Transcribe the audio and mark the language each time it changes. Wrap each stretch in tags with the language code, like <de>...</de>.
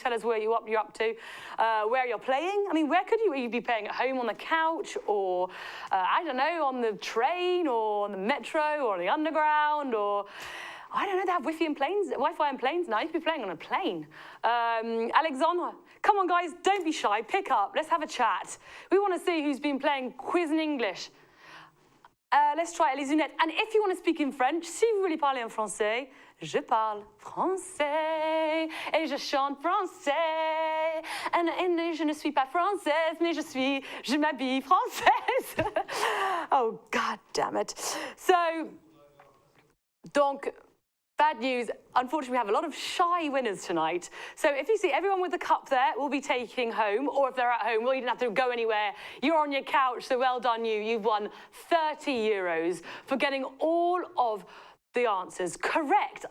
<en>Tell us where you're up to, where you're playing. I mean, where could you be playing? At home on the couch, or I don't know, on the train, or on the metro, or on the underground, or I don't know, they have Wi-Fi and planes now. You could be playing on a plane. Alexandre, come on, guys, don't be shy. Pick up. Let's have a chat. We want to see who's been playing Quiz in English. Let's try</en> <fr>les lunettes.</fr> <en>And if you want to speak in French,</en> <fr>si vous voulez parler en français, je parle français et je chante français. Et je ne suis pas française, mais je m'habille française.</fr> <en>Oh, God damn it. So, donc, bad news, unfortunately, we have a lot of shy winners tonight. So if you see everyone with the cup there, we'll be taking home, or if they're at home, well, you didn't have to go anywhere. You're on your couch, so well done you. You've won 30 euros for getting all of the answers correct.</en>